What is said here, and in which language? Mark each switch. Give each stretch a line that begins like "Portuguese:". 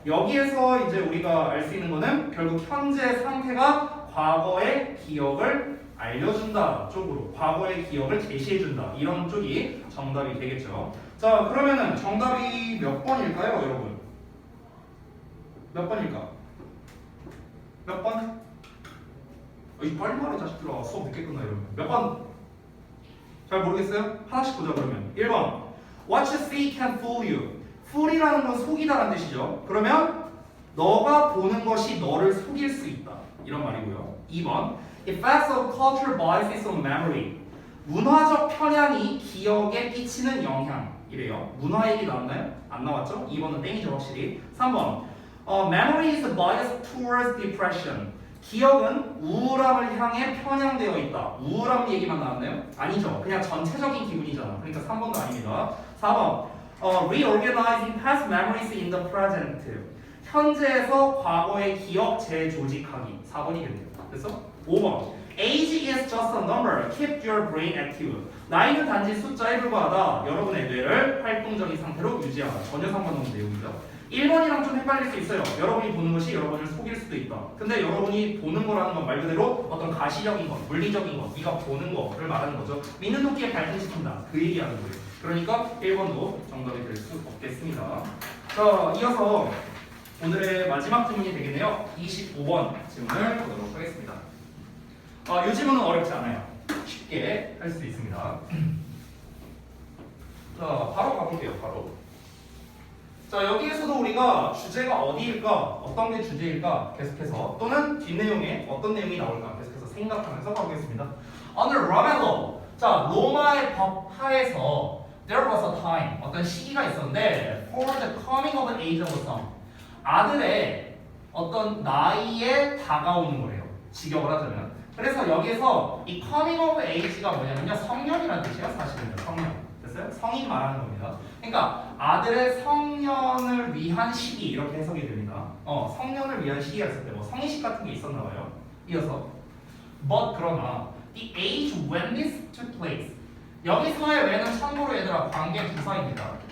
Korean: 여기에서 이제 우리가 알 수 있는 거는 결국 현재 상태가 과거의 기억을 알려준다 쪽으로, 과거의 기억을 제시해준다, 이런 쪽이 정답이 되겠죠. 자, 그러면은 정답이 몇 번일까요, 여러분? 몇 번일까? 몇 번? 빨리 말해 자식들아, 수업 늦게 끝나 이러면. 몇 번? 잘 모르겠어요? 하나씩 보자 그러면.
English: 1번 What you see can fool you.
Korean: fool이라는 건 속이다라는 뜻이죠. 그러면 너가 보는 것이 너를 속일 수 있다, 이런 말이고요.
English: 2번 Effects of cultural biases on memory.
Korean: 문화적 편향이 기억에 끼치는 영향이래요. 문화 얘기 나왔나요? 안 나왔죠? 2번은 땡이죠 확실히.
English: 3번 Memory is biased towards depression.
Korean: 기억은 우울함을 향해 편향되어 있다. 우울함 얘기만 나왔나요? 아니죠. 그냥 전체적인 기분이잖아. 그러니까 3번도 아닙니다.
English: 4번 Reorganizing past memories in the present.
Korean: 현재에서 과거의 기억 재조직하기. 4번이겠네요.
English: 그래서 5번 Age is just a number. Keep your brain active.
Korean: 나이는 단지 숫자에 불과하다. 여러분의 뇌를 활동적인 상태로 유지하다. 전혀 상관없는 내용이죠. 1번이랑 좀 헷갈릴 수 있어요. 여러분이 보는 것이 여러분을 속일 수도 있다. 근데 여러분이 보는 거라는 건 말 그대로 어떤 가시적인 것, 물리적인 것, 네가 보는 거를 말하는 거죠. 믿는 도끼에 발전시킨다. 그 얘기하는 거예요. 그러니까 1번도 정답이 될 수 없겠습니다. 자, 이어서 오늘의 마지막 질문이 되겠네요. 25번 질문을 보도록 하겠습니다. 이 질문은 어렵지 않아요. 쉽게 할 수 있습니다. 자, 바로 가볼게요. 바로. 자, 여기에서도 우리가 주제가 어디일까, 어떤 게 주제일까 계속해서, 또는 뒷내용에 어떤 내용이 나올까 계속해서 생각하면서 가보겠습니다.
English: Under Roman law,
Korean: 자, 로마의 법 하에서
English: there was a time,
Korean: 어떤 시기가 있었는데
English: for the coming of an age of a son,
Korean: 아들의 어떤 나이에 다가오는 거예요. 직역을 하자면. 그래서 여기에서 이 coming of age가 뭐냐면요, 성년이라는 뜻이에요. 사실은요, 성년. 됐어요? 성인 말하는 겁니다. 그러니까 아들의 성년을 위한 시기, 이렇게 해석이 됩니다. 성년을 위한 시기가 있을 때 뭐 성인식 같은 게 있었나 봐요. 이어서 but 그러나
English: the age when this took place.
Korean: 여기서의 when은 참고로 얘들아 관계 부사입니다.